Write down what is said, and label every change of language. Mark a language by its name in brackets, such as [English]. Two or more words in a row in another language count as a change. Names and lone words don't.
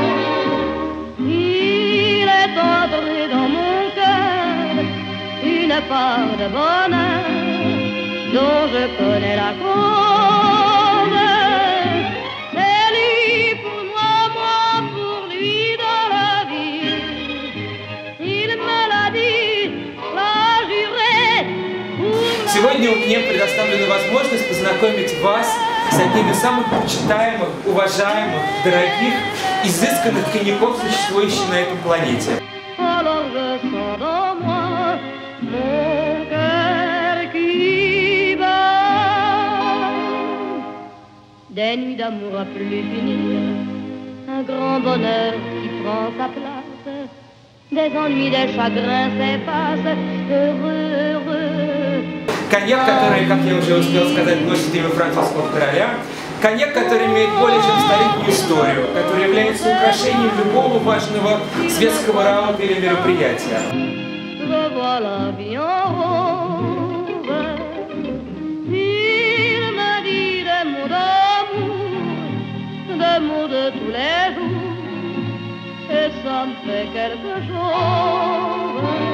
[French] Il est entré dans mon cœur une part de bonheur dont je connais la cause. C'est lui pour moi, moi pour lui dans la vie. Il me l'a dit, l'a juré. [Russian] Сегодня мне предоставлена возможность познакомить вас с одним из самых почитаемых, уважаемых, дорогих, изысканных коньяков, существующих на этом планете. [French] Alors je sens dans moi mon cœur qui bat. Des nuits d'amour à plus finir, un grand bonheur qui prend sa place, des ennuis, des chagrins s'effacent, heureux, heureux. [Russian] Коньяк, который, как я уже успел сказать, носит имя французского короля. Коньяк, который имеет более чем столетнюю историю, который является украшением любого важного светского раута или мероприятия. [French] Je vois la vie en rose. Il me dit des mots d'amour, des mots de tous les jours, et ça me fait quelque chose.